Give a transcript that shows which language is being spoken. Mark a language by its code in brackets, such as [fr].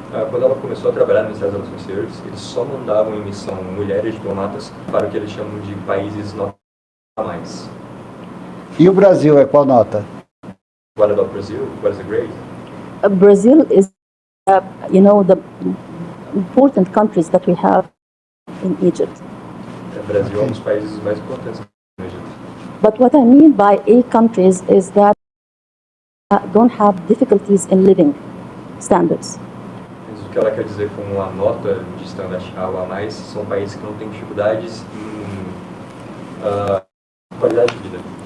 [pt] Quando ela começou a trabalhar no Ministério das Relações Exteriores, eles só mandavam em missão mulheres diplomatas para o que eles chamam de países nota mais. E o Brasil é qual nota? [en] What about Brazil? What is the grade? Brazil is, you know, the important countries that we have in Egypt. [pt] O Brasil é um dos países mais importantes no Egito. [en] But what I mean by A countries is that don't have difficulties in living standards. [pt] Mas o que ela quer dizer com a nota de standard A ou A+, são países que não têm dificuldades em qualidade de vida.